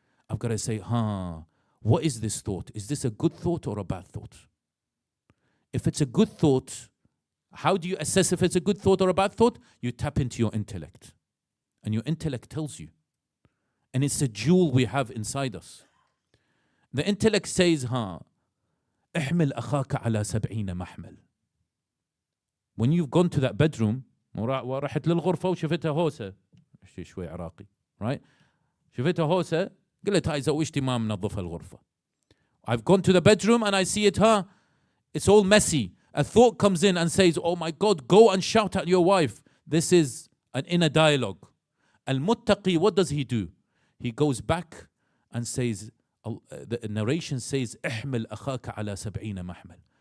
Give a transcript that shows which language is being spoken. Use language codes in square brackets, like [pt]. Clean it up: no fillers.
[en] I've got to say, what is this thought? Is this a good thought or a bad thought? If it's a good thought, how do you assess if it's a good thought or a bad thought? You tap into your intellect. And your intellect tells you. And it's a jewel we have inside us. The intellect says, [ar] احمل أخاك على 70 محمل. [en] When you've gone to that bedroom, [ar] ورحت للغرفة وشفتها هوسة شوي عراقي, [en] right? [ar] شفتها هوسة, قلت هاي زوجتي ما منظفة الغرفة. [en] I've gone to the bedroom and I see it, it's all messy. A thought comes in and says, oh my God, go and shout at your wife. This is an inner dialogue. Al-Muttaqi, what does he do? He goes back and says, the narration says, [ar] احمل أخاك على 70 محمل.